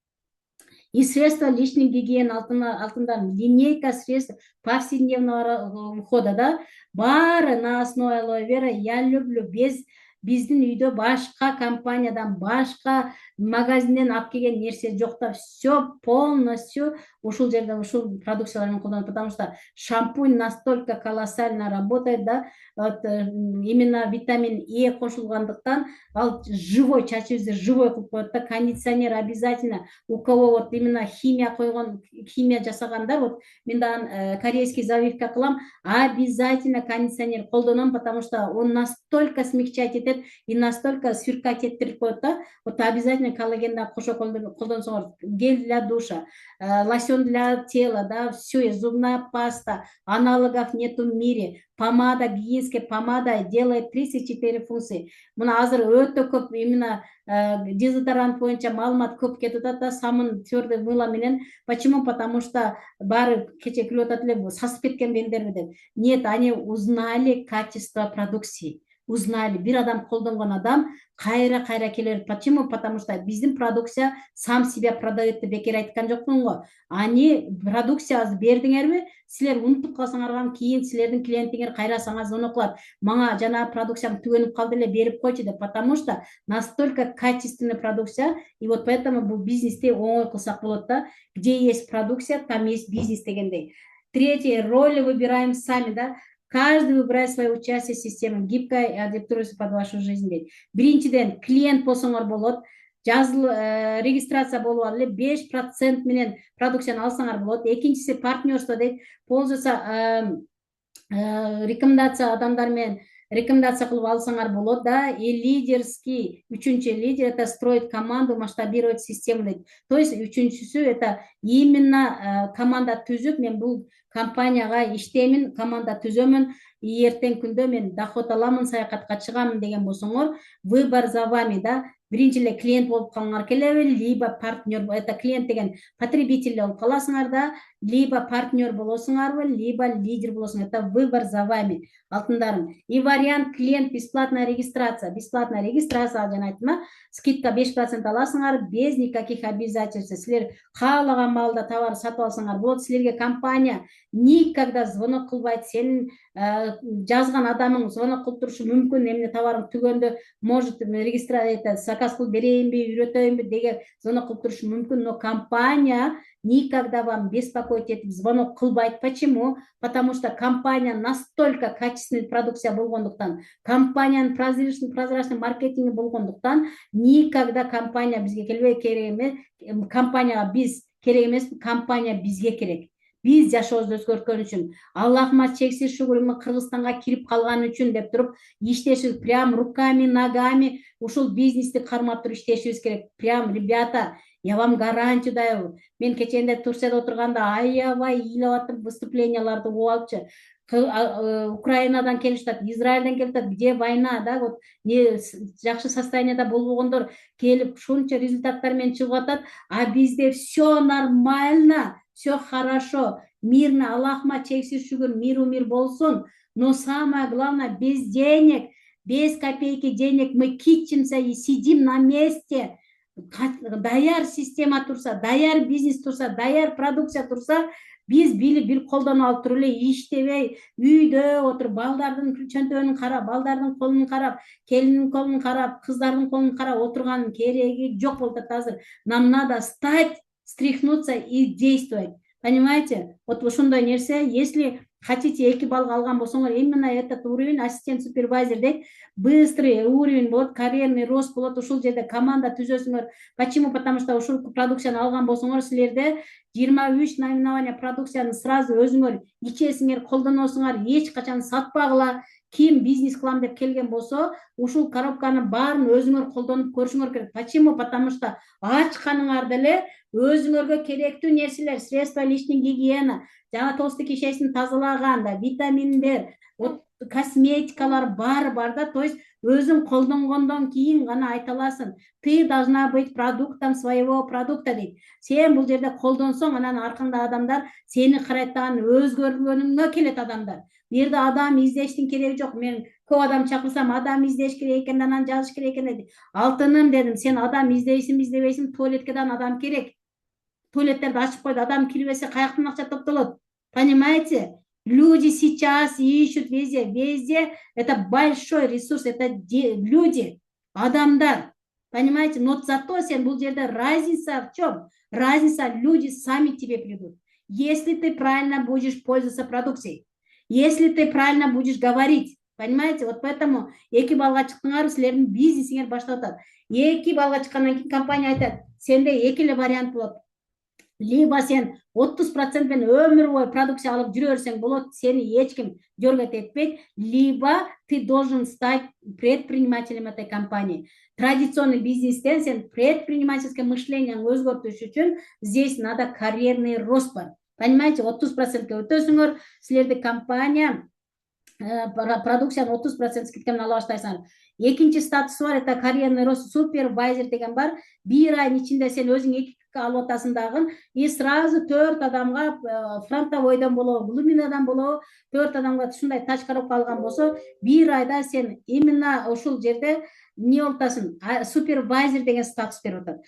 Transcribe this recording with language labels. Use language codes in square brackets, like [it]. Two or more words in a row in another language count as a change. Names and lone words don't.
[ru] И средства личной гигиены алтында линейка средств повседневного ухода, да, бары на основе алоэ вера. Я люблю [ky] биздин үйдө башка компаниядан, башка магазинден алып келген нерсе жок да, [ru] все полностью [ky] ушул жерден ушул продукцияларын колдонот, [ru] потому что шампунь настолько колоссально работает, да, вот, именно витамин Е [ky] кошулгандыктан ал живой, чачыбызды живой кылып коет да. [ru] Кондиционер обязательно, у кого вот именно химия [ky] жасагандар, вот мен дагы [ru] корейский завивка [ky] кылам, обязательно кондиционер колдоном, [ru] потому что он настолько смягчать этет и настолько сверкать [ky] этирип коет да. [ru] Вот обязательно коллаген [ky] да кошо колдонсоңор, [ru] гель для душа, лосьон для тела, да, все, зубная паста, аналогов нету в мире. Помада, гигиенская помада делает 34 функции. [ky] Мына азыр өтө көп [ru] именно дезодорант [ky] боюнча маалымат көп кетип атат да, самын [ru] твердый мыло [ky] менен. [ru] Почему? Потому что [ky] баары кече күлүп атат эле, сасып кеткен дендерби деп. [ru] Нет, они узнали качество продукции. Узнали. [ky] Бир адам колдонгон адам кайра келер. [ru] Почему? Потому что [ky] биздин продукция [ru] сам себя продает [ky] деп бекер айткан жокмун го. Они продукцияны бердиңерби, силер унутуп калсаңар, кийин силердин клиентиңер кайра сага звонок кылат. Мага жана продукциям түгөнүп калды эле, берип койчу деп. [ru] Потому что настолько качественная продукция, и вот поэтому [ky] бул бизнесте оңой кылсак болот да. [ru] Где есть продукция, там есть бизнес дегендей. Третье, роли выбираем сами, да. Каждый выбирает свое участие в системе, гибкая и адаптируется под вашу жизнь. [ky] Биринчиден, клиент болсоңор болот. Регистрация болуп алып эле 5% менен продукцияны алсаңар болот. Экинчиси партнерство дейт. [ru] Пользоваться рекомендация [ky] адамдар менен рекомендация кылып алсаңар болот, да. [ru] И лидерский, үчүнчү лидер это строить команду, масштабировать систему дейт. То есть [ky] үчүнчүсү [ru] это именно [ky] команда түзүп, мен бул компанияга иштеймин, команда түзөмүн, и эртең күндө мен доход аламын, саякатка чыгамын деген болсоңор, [ru] выбор за вами, да. [ky] Биринчи эле клиент болуп калгыңар келеби, [ru] либо партнер, это клиент [ky] деген потребитель болуп каласыңар да, либо партнер болосуңарбы, либо лидер болосуңар. [ru] Это выбор за вами, алтындарым. И вариант клиент бесплатная регистрация. Бесплатная регистрация, [ky] жана айттым, [ru] скидка 5% аласыңар без никаких обязательств. [ky] Силер каалаган маалда товар сатып алсаңар болот. Силерге [ru] компания никогда [ky] звонок кылбайт. Сенин жазган адамың звонок кылып турушу мүмкүн. Эмне товарың түгөндө может регистрация заказ кылып берейинби, үйрөтөйүнбү деген звонок кылып турушу мүмкүн, [ru] но компания никогда вам беспокоить [ky] этип звонок кылбайт. [ru] Почему? Потому что компания настолько качественный продукция [ky] болгондуктан, компаниянын прозрачный маркетинги болгондуктан, никогда компания бизге келбей, керек эмес, компанияга биз керек эмес, компания бизге керек. Биз жашообузду өзгөрткөн үчүн, Аллахыма чексиз шүгүр, Кыргызстанга кирип калган үчүн деп туруп иштешибиз, [ru] прям руками, ногами [ky] ушул бизнести кармап туруп иштешибиз керек. [ru] Прям, ребята, я вам гарантию даю. [ky] Мен кеченде Турцияда отурганда аябай ыйлап аттым, выступленияларды угуп алыпчы. Украинадан келишат, Израилден келишат, [ru] где война, да, вот не [ky] жакшы состояниеда болбогондор келип ушунча результаттар менен чыгып атат, а бизде [ru] все нормально. Все хорошо, мирно, [ky] Аллахыма чексиз шүгүр, мир болсун. [ru] Но самое главное, без денег, без копейки денег мы кичимся и сидим на месте. [ky] Даяр система турса, даяр бизнес турса, даяр продукция турса, биз бир колдон алып туруп эле иштебей, үйдө отуруп, балдардын чөнтөгүнүн карап, балдардын колун карап, келиндин колун карап, кыздардын колун карап отурганын кереги жок болуп атат азыр. [ru] Нам надо встать, стряхнуться и действовать. Понимаете? Вот [ky] ошондой нерсе, [ru] если хотите [ky] 2 балл алган болсоңор, [ru] именно этот уровень ассистент супервайзер дейт, быстрый уровень болот, карьерный рост болот, [ky] ушул жерде команда түзөсүңөр. [ru] Почему? Потому что [ky] ушул продукцияны алган болсоңор, силерде 23 наименование продукцияны сразу өзүңөр ичесиңер, колдоносуңар, эч качан сатпагыла. Ким бизнес кылам деп келген болсо, ушул коробканы баарын өзүңөр колдонуп көрүшүңөр керек. [ru] Почему? Потому что [ky] ачканыңарда эле өзүңөргө керектүү нерселер, [ru] средства личной гигиена, [ky] жана толстый кишесин тазалаганда, витаминдер, косметикалар баары бар да. [ru] То есть [ky] өзүң колдонгондон кийин гана айта аласың. [ru] Ты должна быть продуктом своего продукта дейт. [ky] Сен бул жерде колдонсоң, анан аркаңда адамдар сени карайтан, өзгөргөнүңө келет адамдар. Бу жерде адам издештин кереги жок. Мен көп адам чакырсам, адам издеш керек экен, анан жазыш керек экен деди. Алтыным дедим, сен адам издейсиңби, издебейсиңби, туалетке да адам керек. Туалеттерди ачып койду, адам кирбесе каяктан акча топтолот? [ru] Понимаете? Люди сейчас ищут везде. Везде это большой ресурс, это люди, адамдар. Понимаете? Но зато [ky] сен бул жерде [ru] разница в чем? Разница, люди сами к тебе придут. Если ты правильно будешь пользоваться продукцией, если ты правильно будешь говорить, понимаете? [ky] Вот поэтому 2 балга чыктыңар, силердин бизнесиңер баштап атат. 2 балга чыккандан кийин компания айтат, сенде 2 эле вариант болот. Либо сен 30% мен өмүр бою продукция алып жүрө берсең болот, сени эч ким жөргөт этпейт, [ru] либо ты должен стать предпринимателем этой компании. [ky] Традиционный бизнестен сен [ru] предпринимательское мышление [ky] өзгөртүш үчүн [ru] здесь надо карьерный рост [ky] бар. Понимаете, 30%ке өтөсүңөр, силерди компания продукцияны 30% скидка менен ала баштайсыңар. Экинчи статусу бар, [ru] это карьерный рост, [ky] супервайзер деген бар. 1 айдын ичинде сен өзүң 2 алып атасың дагы, [ru] и сразу [ky] 4 адамга фронтовойдон болобу, глубинадан болобу, 4 адамга ушундай тач коробка алган болсо, 1 айда сен именно ушул жерде не болтасың, супервайзер деген статус берип атат.